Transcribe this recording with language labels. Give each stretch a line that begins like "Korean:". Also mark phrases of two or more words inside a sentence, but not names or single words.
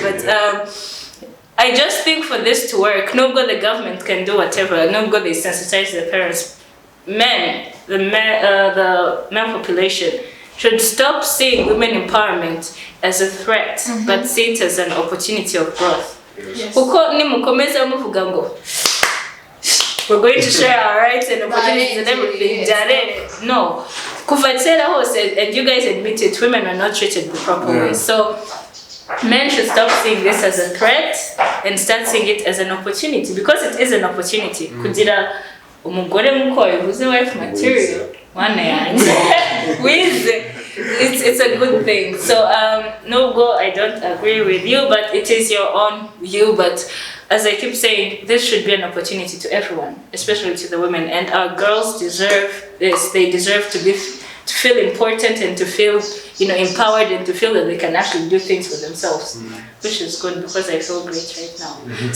English: But I just think for this to work, no good the government can do whatever. No good they sensitize the parents. The male population should stop seeing women empowerment as a threat, but see it as an opportunity of growth. Yes.
Kinyarwanda: Kuko nimukomeza muvuga ngo
English: we're going to share our rights and opportunities and everything. No.
Kinyarwanda: Kuva kera hose,
English: and you guys admit it, women are not treated the proper way. So men should stop seeing this as a threat and start seeing it as an opportunity, because it is an opportunity.
Kinyarwanda: Kugira umugore muko yavuze
English: wife material. It's a good thing. So no, I don't agree with you, but it is your own view. But as I keep saying, this should be an opportunity to everyone, especially to the women. And our girls deserve this. They deserve to feel important and to feel, empowered, and to feel that they can actually do things for themselves, which is good, because I feel great right now.